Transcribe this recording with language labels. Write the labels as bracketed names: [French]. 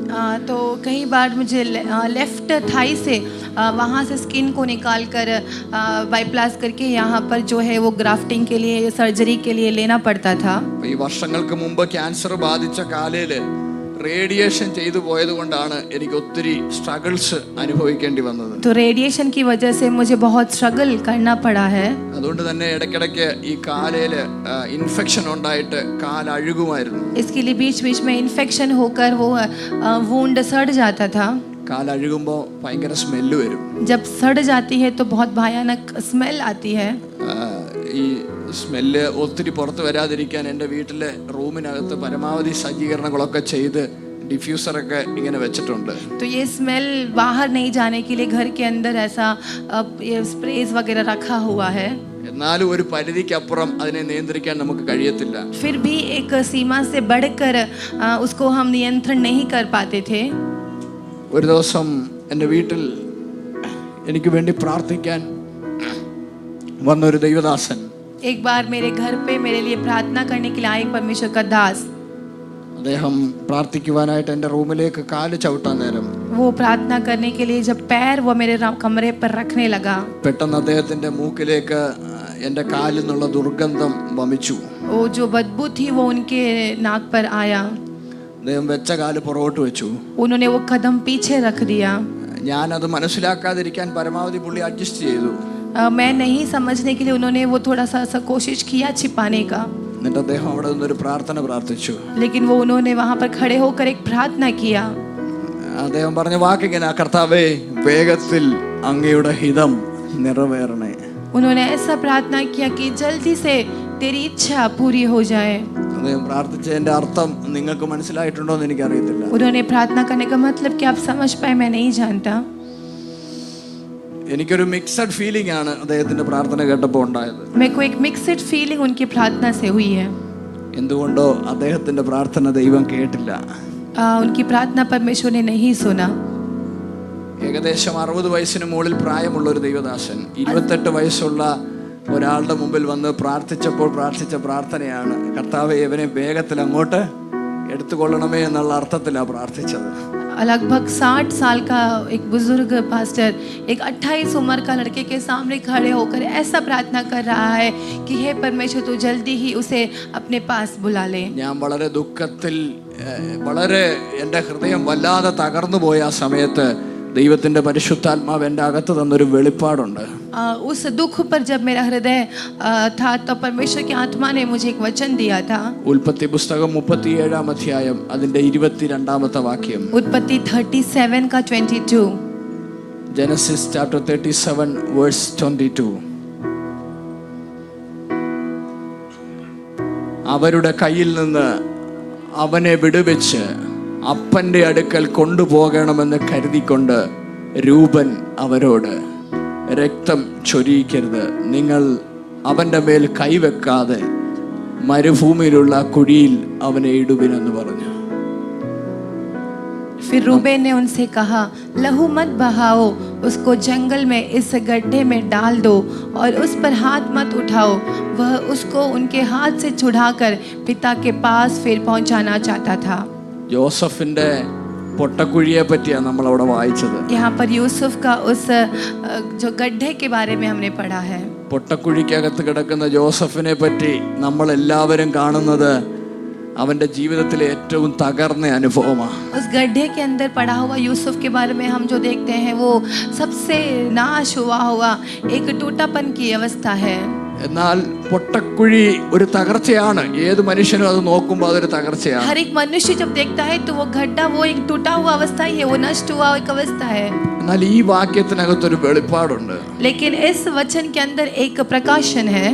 [Hindi] तो कई बार मुझे लेफ्ट थाई से वहाँ से स्किन को निकाल कर बाईप्लास करके यहाँ पर जो है वो ग्राफ्टिंग के लिए सर्जरी के लिए लेना पड़ता था. [Malayalam] ഈ വർഷങ്ങൾക്ക് മുമ്പ് ക്യാൻസർ ബാധിച്ച കാലയിൽ റേഡിയേഷൻ ചെയ്തു പോയത് കൊണ്ടാണ് എനിക്ക് ഒത്തിരി സ്ട്രഗിൾസ് അനുഭവിക്കേണ്ടി വന്നത്. [Hindi] तो रेडिएशन की वजह से मुझे बहुत स्ट्रगल करना पड़ा है. [Malayalam] അതുകൊണ്ട് തന്നെ ഇടയ്ക്കിടയ്ക്ക് ഈ കാലയിൽ ഇൻഫെക്ഷൻ ഉണ്ടായിട്ട് കാൽ അഴുകുമായിരുന്നു. [Hindi] इसके लिए बीच बीच में इन्फेक्शन होकर वो वुंड सड़ जाता था. [Malayalam] കാൽ അഴുകുമ്പോൾ ഭയങ്കര സ്മെല്ല് വരും. [Hindi] जब सड़ जाती है तो बहुत भयानक स्मेल आती है. [Malayalam] ഈ സ്മെല്ല് ഒത്തിരി പുറത്ത് വരാതിരിക്കാൻ എൻ്റെ വീട്ടിലെ റൂമിനകത്ത് പരമാവധി സജ്ജീകരണങ്ങളൊക്കെ ചെയ്ത് ഡിഫ്യൂസറൊക്കെ ഇങ്ങനെ വെച്ചിട്ടുണ്ട്. [Hindi] तो ये स्मेल बाहर नहीं जाने के लिए घर के अंदर ऐसा स्प्रेज वगैरह रखा हुआ है. [Malayalam] എന്നാലും ഒരു പരിധിക്കപ്പുറം അതിനെ നിയന്ത്രിക്കാൻ നമുക്ക് കഴിയത്തില്ല. [Hindi] फिर भी एक सीमा से बढ़कर उसको हम नियंत्रण नहीं कर पाते थे. [Malayalam] ഒരു ദിവസം എൻ്റെ വീട്ടിൽ എനിക്ക് വേണ്ടി പ്രാർത്ഥിക്കാൻ വന്നൊരു ദൈവദാസൻ, [Hindi] एक बार मेरे घर पे मेरे लिए प्रार्थना करने के लिए आए परमेश्वर का दास, [Malayalam] അദ്ദേഹം പ്രാർത്ഥിക്കുവാനായിട്ട് എൻ്റെ റൂമിലേക്ക് കാല് ചവിട്ടാൻ നേരം [Hindi] वो प्रार्थना करने के लिए जब पैर वो मेरे कमरे पर रखने लगा, [Malayalam] പെട്ടെന്ന് അദ്ദേഹത്തിൻ്റെ മൂക്കിലേക്ക് എൻ്റെ കാലിൽ നിന്നുള്ള ദുർഗന്ധം വമിച്ചു. [Hindi] वो जो बदबू थी वो उनके नाक पर आया. [Malayalam] അദ്ദേഹം വെച്ച കാല് പുറകോട്ട് വെച്ചു. [Hindi] उन्होंने वो कदम पीछे रख दिया. [Malayalam] ഞാനത് മനസ്സിലാക്കാതിരിക്കാൻ പരമാവധി പുള്ളി അഡ്ജസ്റ്റ് ചെയ്തു. [Hindi] मैं नहीं समझने के लिए उन्होंने वो थोड़ा सा कोशिश किया छिपाने का. [Malayalam] എന്നിട്ട് അദ്ദേഹം അവിടെ നിന്നൊരു പ്രാർത്ഥന പ്രാർത്ഥിച്ചു. [Hindi] लेकिन वो उन्होंने वहाँ पर खड़े होकर एक प्रार्थना किया. [Malayalam] അദ്ദേഹം പറഞ്ഞ വാക്കിങ്ങനെ, കർത്താവേ വേഗത്തിൽ അങ്ങയുടെ ഹിതം നിറവേറണേ. [Hindi] उन्होंने ऐसा प्रार्थना किया कि जल्दी से तेरी इच्छा पूरी हो जाए. [Malayalam] അദ്ദേഹം പ്രാർത്ഥിച്ചതിന്റെ അർത്ഥം നിങ്ങൾക്ക് മനസ്സിലായിട്ടുണ്ടോ എന്ന് എനിക്കറിയത്തില്ല. [Hindi] उन्होंने प्रार्थना करने का मतलब कि आप समझ पाए, मैं नहीं जानता. [Malayalam] എനിക്കൊരു മിക്സഡ് ഫീലിംഗ് ആണ് അദ്ദേഹത്തിന്റെ പ്രാർത്ഥന കേട്ടപ്പോൾ ഉണ്ടായത്. [Hindi] मेरे को एक मिक्स्ड फीलिंग उनकी प्रार्थना से हुई है. [Malayalam] എന്തുകൊണ്ടോ അദ്ദേഹത്തിന്റെ പ്രാർത്ഥന ദൈവം കേട്ടില്ല. [Hindi] उनकी प्रार्थना परमेश्वर ने नहीं सुना. [Malayalam] ഏകദേശം 60 വയസ്സിന് മുകളിൽ പ്രായമുള്ള ഒരു ദൈവദാസൻ 28 വയസ്സുള്ള ഒരാളുടെ മുമ്പിൽ വന്ന് പ്രാർത്ഥിച്ചപ്പോൾ പ്രാർത്ഥിച്ച പ്രാർത്ഥനയാണ്, കർത്താവേ ഇവനെ വേഗത്തിൽ അങ്ങോട്ട് എടുത്തുകൊള്ളണമേ എന്നുള്ള അർത്ഥത്തിലാണ് പ്രാർത്ഥിച്ചത്. [Hindi] लगभग 60 साल का एक बुजुर्ग पास्टर एक 28 उम्र का लड़के के सामने खड़े होकर ऐसा प्रार्थना कर रहा है कि हे परमेश्वर तू जल्दी ही उसे अपने पास बुला ले. [Malayalam] ഞാൻ വളരെ ദുഃഖത്തിൽ വളരെ എൻ്റെ ഹൃദയം വല്ലാതെ തകർന്നു പോയ ആ സമയത്ത് ദൈവത്തിന്റെ പരിശുദ്ധാത്മാവ് എൻ്റെ അകത്ത് തന്നൊരു വെളിപ്പാടുണ്ട്. [Hindi] उस दुख पर जब मेरा हृदय था तो परमेश्वर की आत्मा ने मुझे एक वचन दिया था. [Malayalam] ഉൽപ്പത്തി പുസ്തകം 37-ാം അധ്യായം അതിന്റെ 22-ാമത്തെ വാക്യം. [Hindi] उत्पत्ति 37 का 22. [English] Genesis chapter 37 verse 22. [Malayalam] അവരുടെ കയ്യിൽ നിന്ന് അവനെ വിടുവെച്ച് അപ്പന്റെ അടുക്കൽ കൊണ്ടുപോകണമെന്ന് കരുതിക്കൊണ്ട് രൂപൻ അവരോട്, രക്തം ചൊരിയിക്കരുത്, നിങ്ങൾ അവന്റെ മേൽ കൈവെക്കാതെ മരുഭൂമിയിലുള്ള കുഴിയിൽ അവനെ ഇടുവിനെന്ന് പറഞ്ഞു. [Hindi] फिर रूबेन ने उनसे कहा, लहू मत बहाओ, उसको जंगल में इस गड्ढे में डाल दो और उस पर हाथ मत उठाओ. वह उसको उनके हाथ से छुड़ाकर पिता के पास फिर पहुंचाना चाहता था. [Malayalam] ജോസഫിന്റെ പൊട്ടക്കുഴിയെ പറ്റിയാണ് നമ്മൾ അവിടെ വായിച്ചത്. [Hindi] यहाँ पर यूसुफ का उस जो गड्ढे के बारे में हमने पढ़ा है. [Malayalam] പൊട്ടക്കുഴിക്കകത്ത് കിടക്കുന്ന ജോസഫിനെ പറ്റി നമ്മൾ എല്ലാവരും കാണുന്നത് അവന്റെ ജീവിതത്തിലെ ഏറ്റവും തകർന്ന അനുഭവമാണ്. [Hindi] उस गड्ढे के अंदर पड़ा हुआ यूसुफ के बारे में हम जो देखते हैं वो सबसे नाश हुआ एक टूटापन की अवस्था है. [Malayalam] എന്നാൽ പൊട്ടക്കുഴി ഒരു തകർച്ചയാണ്. ഏത് മനുഷ്യനും അത് നോക്കുമ്പോൾ അതൊരു തകർച്ചയാണ്. [Hindi] हर एक मनुष्य जब देखता है तो वो गड्ढा वो एक टूटा हुआ अवस्था ही है, वो नष्ट हुआ एक अवस्था है. [Malayalam] എന്നാൽ ഈ വാക്യത്തിനകത്തൊരു വെളിപ്പാടുണ്ട്. [Hindi] लेकिन इस वचन के अंदर एक प्रकाशन है.